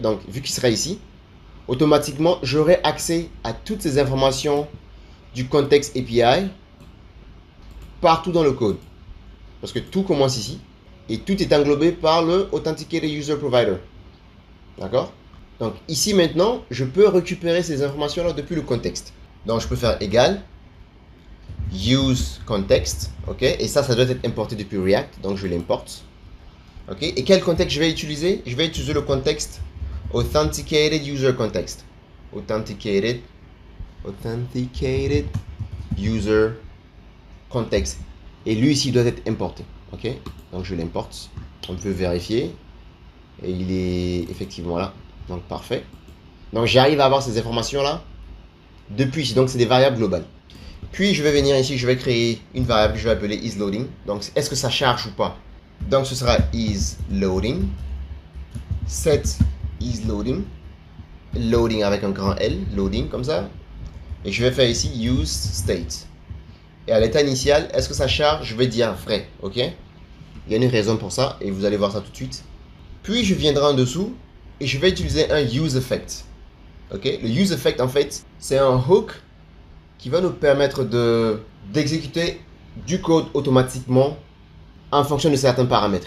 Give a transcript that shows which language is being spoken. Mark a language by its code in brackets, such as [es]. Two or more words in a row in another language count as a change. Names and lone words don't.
[fr] Donc, vu qu'il sera ici, automatiquement, j'aurai accès à toutes ces informations du context API partout dans le code. Parce que tout commence ici et tout est englobé par le [en] Authenticated User Provider. [fr] D'accord? Donc, ici maintenant, je peux récupérer ces informations-là depuis le contexte. Donc, je peux faire égal [en] use context, [fr] ok, et ça doit être importé depuis React, donc je l'importe, ok. Et quel contexte je vais utiliser? Je vais utiliser le contexte [en] authenticated user context, authenticated user context, [fr] et lui ici doit être importé, ok. Donc je l'importe, on peut vérifier, et il est effectivement là, donc parfait. Donc j'arrive à avoir ces informations là depuis ici, donc c'est des variables globales. Puis je vais venir ici, je vais créer une variable que je vais appeler isLoading. Donc est-ce que ça charge ou pas? Donc ce sera isLoading, [en] set isLoading, [fr] loading avec un grand L, loading comme ça. Et je vais faire ici [en] use state. [fr] Et à l'état initial, est-ce que ça charge? Je vais dire vrai, ok? Il y a une raison pour ça et vous allez voir ça tout de suite. Puis je viendrai en dessous et je vais utiliser un useEffect. Ok? Le useEffect en fait, c'est un hook qui va nous permettre d'exécuter du code automatiquement en fonction de certains paramètres.